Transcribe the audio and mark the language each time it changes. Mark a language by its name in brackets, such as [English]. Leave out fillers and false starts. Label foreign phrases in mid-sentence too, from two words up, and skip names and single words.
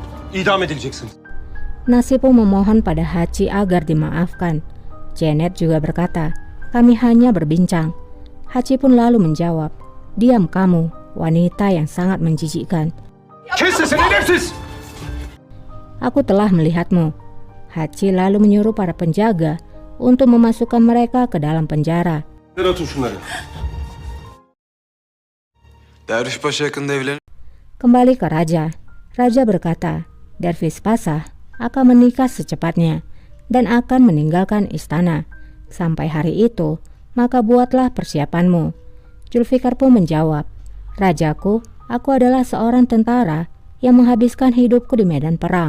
[Turkish] İdam edileceksin. [Indonesian] Nasi pun memohon pada Hachi agar dimaafkan. Janet juga berkata, kami hanya berbincang. Hachi pun lalu menjawab, diam kamu, wanita yang sangat menjijikkan. [Turkish] Kes sesini edepsiz! [Indonesian] Aku telah melihatmu. Hachi lalu menyuruh para penjaga untuk memasukkan mereka ke dalam penjara. [Turkish] Atın şunları. Derviş Paşa yakında evlenir. [Indonesian] Kembali ke raja. Raja berkata, Dervish Pasha akan menikah secepatnya dan akan meninggalkan istana. Sampai hari itu, maka buatlah persiapanmu. Zulfikar pun menjawab, Rajaku, aku adalah seorang tentara yang menghabiskan hidupku di medan perang.